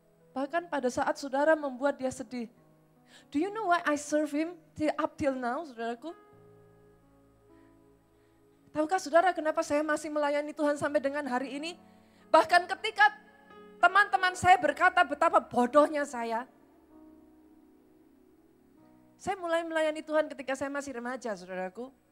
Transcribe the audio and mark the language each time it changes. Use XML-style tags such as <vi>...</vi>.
<id>Bahkan pada saat saudara membuat dia sedih.</id> <en>Do you know why I serve him up till now, saudaraku?</en> <id>Tahukah saudara kenapa saya masih melayani Tuhan sampai dengan hari ini? Bahkan ketika teman-teman saya berkata betapa bodohnya saya. Saya mulai melayani Tuhan ketika saya masih remaja, saudaraku.</id>